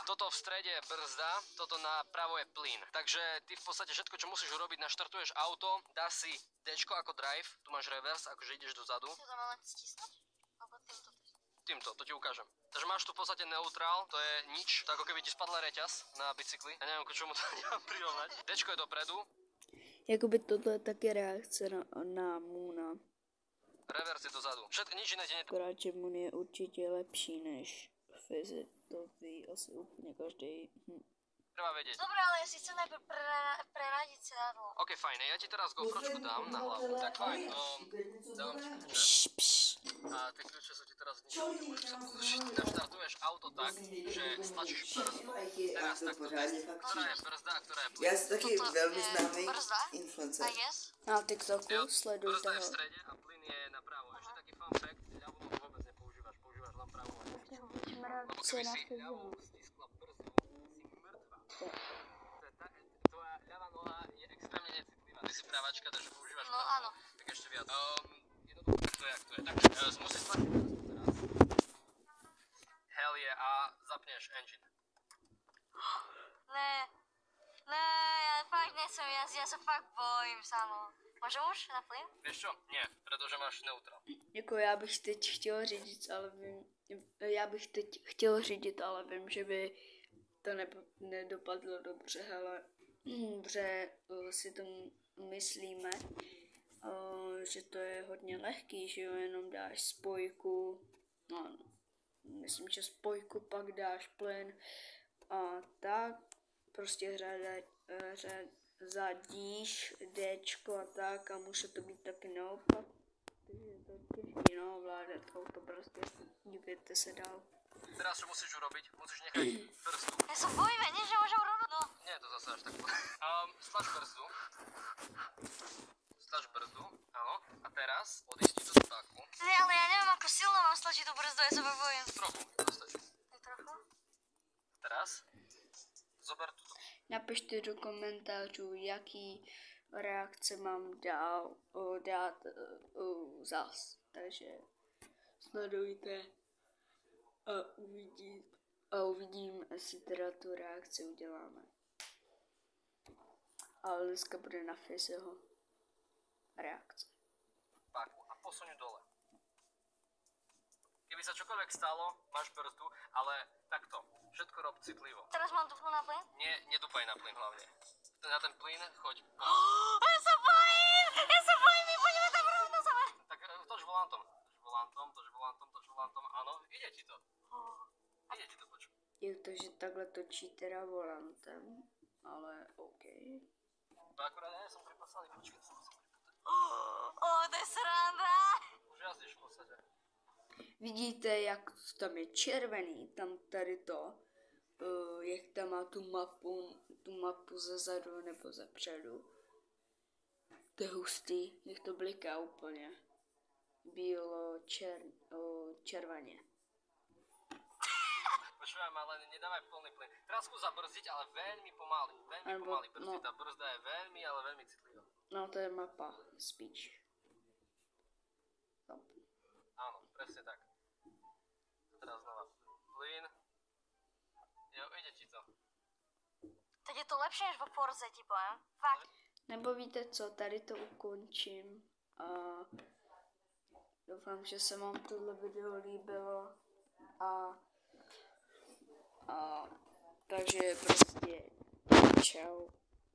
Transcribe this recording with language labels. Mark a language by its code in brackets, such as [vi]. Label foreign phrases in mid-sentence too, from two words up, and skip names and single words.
[sk] Toto v strede je brzda, toto napravo je plyn. Takže ty v podstate všetko, čo musíš urobiť, naštartuješ auto, dáš si Dčko ako drive, tu máš reverse, akože ideš dozadu. Ty to mám len stisnúť? Alebo týmto? Týmto, to ti ukážem. Takže máš tu v podstate neutrál, to je nič, to ako keby ti spadla reťaz na bicykli. Ja neviem, k čomu to nemám prirovnať. Dčko je dopredu. [cs] Jakoby tohle je taky reakce na Moona. [sk] Reverse je dozadu. Všetko, nič iné ti [cs] Akorát, že Moon je určitě lepší než Fizi. to ví asi úplně každý. [sk] Treba vedieť. Dobre, ale ja si chcem najprv preradiť sedadlo. OK, fajn, ja ti teraz gofročku dám na hlavu. Tak fajn, dám ti kľúče. A tie kľúče sú ti teraz zničené, môžeš sa pozrieť. Naštartuješ auto tak, že stlačíš brzdu. Teraz takto. Ktorá je brzda a ktorá je plyn? [cs] Já jsem taky [sk] Toto [cs] velmi [sk] je [cs] známý [sk] brzda? [cs] influencer. [en] I guess. [cs] Na TikToku [sk] Jo, [cs] sledujte [sk] brzda je v [cs] ho. [sk] strede a plyn je napravo. Ešte taký [en] fun fact, [sk] ľavú nohu vôbec nepoužívaš, používaš len pravú. Lebo keby si ľavou stiskla brzdu, si mŕtva. Tvoja ľavá noha je extrémne necitlivá. Ty si pravačka, takže používaš No pravú. áno. Tak ešte viac. Jednoducho, to je jak to je. Takže musíš stlačiť teraz. [en] Hell yeah, [sk] a zapneš engine. Ne, ja fakt nechcem jazdiť, ja sa fakt bojím samo. Môžem už na plyn? Vieš čo? Nie, pretože máš neutrál. [cs] Jako já bych teď chtěl řídit, ale vím, že by to nedopadlo dobře, ale dobře si to myslíme, že to je hodně lehký, že jo, jenom dáš spojku, no, myslím, že spojku, pak dáš plyn a tak, prostě zadíš Dčko a tak a může to být taky naopak. Takže to je těžké, no, ovládat auto, prostě dívěte se dál. [sk] Teraz čo musíš urobiť? Musíš nechať brzdu. Ja sa bojím, ja nie, že môžem urobiť. No, Nie je to zase až tak. Stlač brzdu. Stlač brzdu, áno. A teraz odísť do spáku. ne, ale ja neviem, ako silno mám stlačiť tú brzdu, ja sa fakt bojím. Trochu, to stačí. Tak trochu? Teraz zober túto. [cs] Napište do komentářů, jaký reakce mám dát zas. Takže sledujte a uvidím, jestli teda tu reakci uděláme. Ale dneska bude na Fizeho reakce. [sk] Spáku a posuň dole. Keby sa čokoľvek stalo, máš brzdu, ale takto. Všetko rob citlivo. Teraz mám dupnúť na plyn? Nie, nedúpaj na plyn hlavne. Na ten plyn choď. Ja sa bojím, my poďme tam rovno sama. Tak toč volantom, áno, ide ti to. Ide ti to, počuj. [cs] Je to, že takhle točí teda volantem, ale OK. [sk] To akurát ja som pripasaný, počkaj, som pripasať. To je sranda. Už jazdíš v podstate. [cs] Vidíte, jak tam je červený, tam tady to, jak tam má tu mapu ze zadu nebo ze předu. To je hustý, jak to bliká úplně. Červeně. [sk] Počúvaj ma, ale nedávaj plný plyn. Teraz skús zabrzdiť, ale veľmi pomaly. Veľmi pomaly brzdiť. no. Tá brzda je veľmi, ale veľmi citlivá. [cs] No to je mapa, spíš. No. [sk] Áno, presne tak. Teraz znova plyn. Jo, ide ti to. Teď je to lepšie než vo Forze, ti poviem. Fakt. [cs] Nebo víte co, tady to ukončím a doufám, že se vám tohle video líbilo a takže prostě čau.